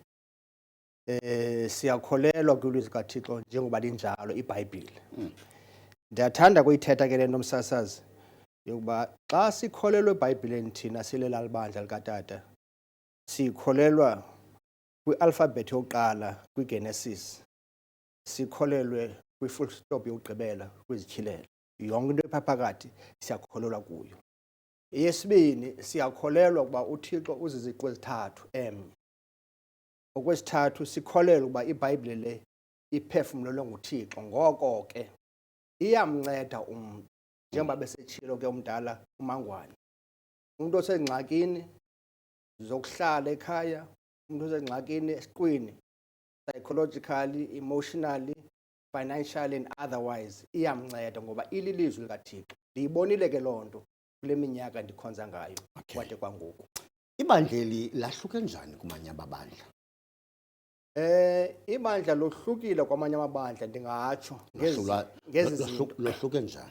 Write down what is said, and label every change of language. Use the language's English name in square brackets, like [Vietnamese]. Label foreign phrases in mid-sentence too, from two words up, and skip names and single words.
[Xhosa] Siyakholelwa kwilizwi likaThixo njengoba linjalo iBhayibhile. Ndiyathanda kuyithetha ke le nto msasazi yokuba xa sikholelwe eBhayibhileni thina silela libandla likatata sikholelwa kwi-alphabet yokuqala kwiGenesis, sikholelwe kwi- [English] full stop [Xhosa] yokugqibela kwizityhilelo. Yonke into ephakathi siyakholelwa kuyo. Eyesibini siyakholelwa ukuba uThixo uziziqu ezithathu okwesithathu sikholelwa ukuba iBhayibhile le iphefumlelwe nguThixo, ngoko ke iyamnceda umntu njengoba besetshilo ke umdala uMangwane. Umuntu osengxakini zokuhlala ekhaya, umuntu osengxakini esiqwini, [English] psychologically, emotionally, financially and otherwise, [Xhosa] iyamnceda ngoba ililizwi likaThixo. Ndiyibonile ke loo nto kule minyaka ndikhonza ngayo kwade kwangoku. Ibandleli lahluke njani kumanye amabandla? Ibandla lohlukile kwamanye amabandla ndingatsho Lohluke njani?